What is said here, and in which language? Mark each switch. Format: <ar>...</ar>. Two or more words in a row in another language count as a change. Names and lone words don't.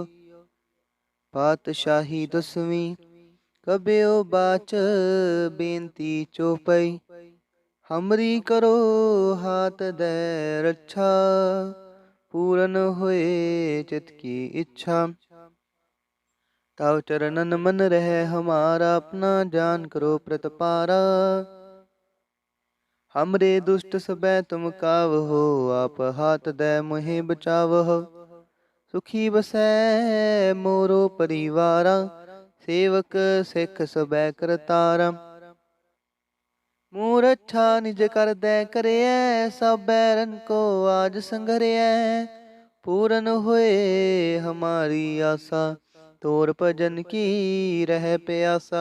<bra>ਪਾਤਸ਼ਾਹੀ ਦਸਵੀਂ ਕਬਿਓ ਬਾਚ ਬੇਨਤੀ ਚੋਪਈ। ਹਮਰੀ ਕਰੋ ਹਾਥ ਦੈ ਰੱਛਾ, ਪੂਰਨ ਹੋਏ ਚਿਤ ਕੀ ਇੱਛਾ। ਤਵ ਚਰਨਨ ਮਨ ਰਹਿ ਹਮਾਰਾ, ਆਪਣਾ ਜਾਨ ਕਰੋ ਪ੍ਰਤਪਾਰਾ। हमरे दुष्ट सबै तुम कावहो, आप हाथ दे मोहि बचावहो। सुखी बसै मोरो परिवारा, सेवक सिख सबै करतारा। मूर अच्छा निज कर दे करियै, सब बैरन को आज संघरियै। पूरन होए हमारी आशा, तोर भजन की रह प्यासा।</bra>